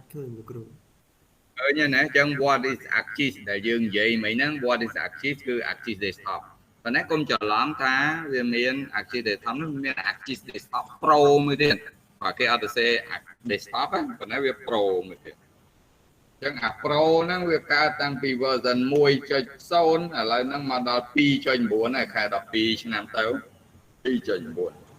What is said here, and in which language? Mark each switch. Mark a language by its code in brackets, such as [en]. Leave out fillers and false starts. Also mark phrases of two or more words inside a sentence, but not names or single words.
[km] ឃើញលោកគ្រូ ឃើញណាអញ្ចឹង [en] what is Axis [km] ដែលយើងនិយាយមិញហ្នឹង [en] what is Axis [km] គឺ Axis Desktop ប៉ុន្តែកុំច្រឡំថាវាមាន Axis Desktop នោះមាន Axis Desktop Pro មួយទៀតបាទគេអត់ទៅសេ Desktop ប៉ុន្តែវា Pro មួយទៀតអញ្ចឹងអា Pro ហ្នឹងវាកើតតាំងពី version 1.0 ឥឡូវហ្នឹងមកដល់ 2.9 ហើយខែ12ឆ្នាំទៅ 2.9